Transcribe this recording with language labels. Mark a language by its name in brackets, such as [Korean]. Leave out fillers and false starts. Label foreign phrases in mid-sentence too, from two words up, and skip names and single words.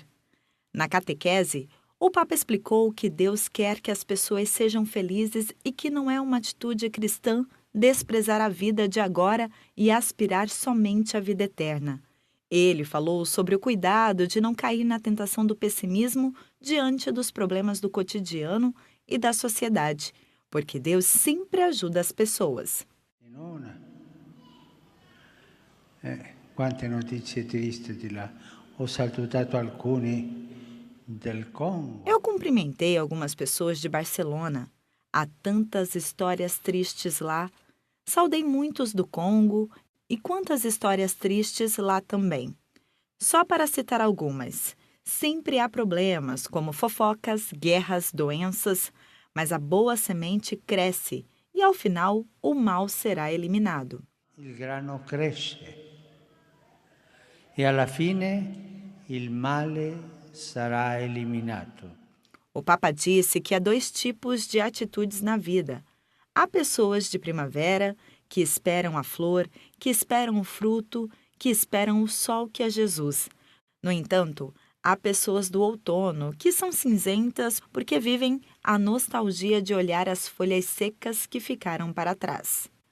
[Portuguese] Na catequese, o Papa explicou que Deus quer que as pessoas sejam felizes e que não é uma atitude cristã desprezar a vida de agora e aspirar somente à vida eterna. Ele falou sobre o cuidado de não cair na tentação do pessimismo diante dos problemas do cotidiano e da sociedade, porque Deus sempre ajuda as pessoas. [Italian] Quante notizie tristi di là. Ho salutato alcuni del Congo. [Portuguese] Eu cumprimentei algumas pessoas de Barcelona. Há tantas histórias tristes lá. Saudei muitos do Congo e quantas histórias tristes lá também. Só para citar algumas. Sempre há problemas, como fofocas, guerras, doenças, mas a boa semente cresce e, ao final, o mal será eliminado. [Italian] Il grano cresce e alla fine il male sarà eliminato. [Portuguese] O Papa disse que há dois tipos de atitudes na vida. Há pessoas de primavera que esperam a flor, que esperam o fruto, que esperam o sol que é Jesus. No entanto, há pessoas do outono que são cinzentas porque vivem a nostalgia de olhar as folhas secas que ficaram para trás.